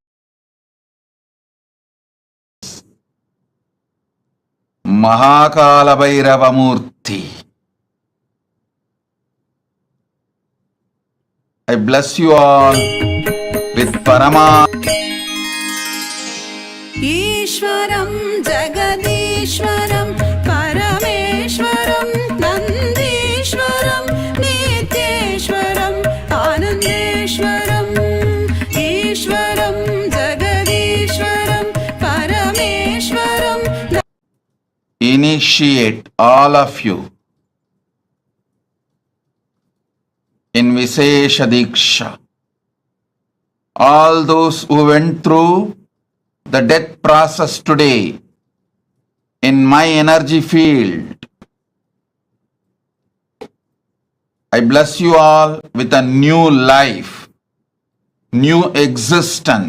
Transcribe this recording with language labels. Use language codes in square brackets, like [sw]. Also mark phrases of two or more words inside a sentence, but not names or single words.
[sa] महाकालभैरव मूर्ति. [en] I bless you all with Parama. [sa] ईश्वरं जगदीश्वरं परमेश्वरं नन्दीश्वरं नित्येश्वरं आनन्देश्वरं ईश्वरं जगदीश्वरं परमेश्वरं. [en] Initiate all of you in [sa] विशेष दीक्षा. [en] All those who went through the death process today in my energy field, I bless you all with a new life, new existence.